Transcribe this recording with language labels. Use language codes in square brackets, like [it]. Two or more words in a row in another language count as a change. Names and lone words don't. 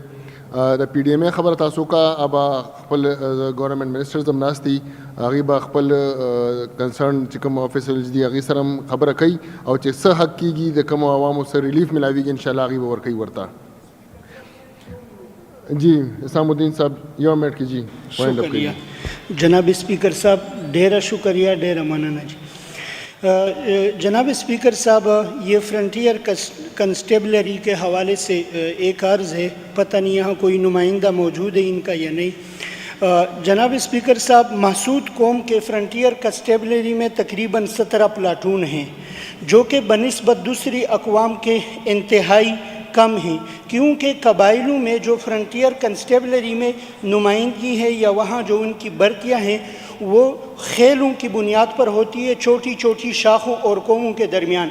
[ps] د پی ډي ایم اے خبره تاسو کا ابا خپل ګورنمنټ منسټرز هم ناست دي, هغوی به خپل کنسرن چې کوم افیسرز دي هغوی سره هم خبره کوي او چې څه حق کېږي د کومو عوامو سره ریلیف ملاویږي انشاءالله هغوی به ورکوي ورته. جی اسلام الدین صاحب یو منټ کې جی [en] wind up [ps] کړئ. جناب اسپیکر صاحب ډیره شکریہ, ډیره مننه جی. [ur] جناب اسپیکر صاحب, یہ فرنٹیئر کنسٹیبلری کے حوالے سے ایک عرض ہے, پتہ نہیں یہاں کوئی نمائندہ موجود ہے ان کا یا نہیں. جناب سپیکر صاحب، محسود قوم کے فرنٹیئر کانسٹیبلری میں تقریباً 17 پلاٹون ہیں جو کہ بنسبت دوسری اقوام کے انتہائی کم ہیں، کیونکہ قبائلوں میں جو فرنٹیئر کانسٹیبلری میں نمائندگی ہے یا وہاں جو ان کی بھرتیاں ہیں وہ خیلوں کی بنیاد پر ہوتی ہے، چھوٹی چھوٹی شاخوں اور قوموں کے درمیان.